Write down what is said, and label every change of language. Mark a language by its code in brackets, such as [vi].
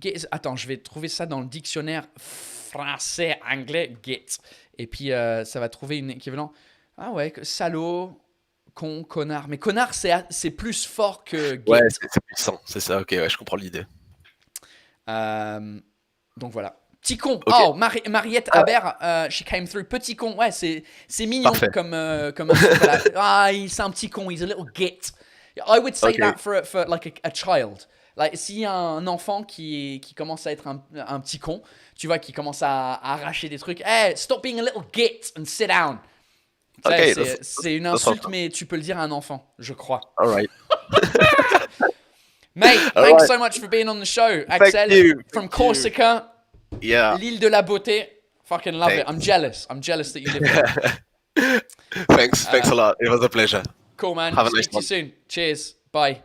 [fr] Attends, je vais trouver ça dans le dictionnaire français-anglais, Git. Et puis, ça va trouver une équivalent. Ah ouais, salaud, con, connard. Mais connard, c'est plus fort que Git. Ouais, c'est puissant. C'est ça, ok, ouais, je comprends l'idée. Donc voilà. Petit con. [en] Okay. Oh, Mariette Habert, she came through. [fr] Petit con. Ouais, c'est mignon. Parfait. comme voilà. Ah, c'est un petit con. [en] He's a little git. I would say that for like a child. [fr] Like, s'il y a un enfant qui commence à être un petit con, tu vois, qui commence à arracher des trucs. [en] Hey, stop being a little git and sit down. Okay, [fr] c'est une insulte, mais tu peux le dire à un enfant, je crois. [en] All right. Mate, thanks so much for being on the show, Axel. From Corsica. Yeah. [fr] L'île de la beauté. [en] Fucking love it. I'm jealous. I'm jealous that you live there. Thanks a lot. It was a pleasure. Cool, man. Have a Speak nice to you soon. Cheers. Bye.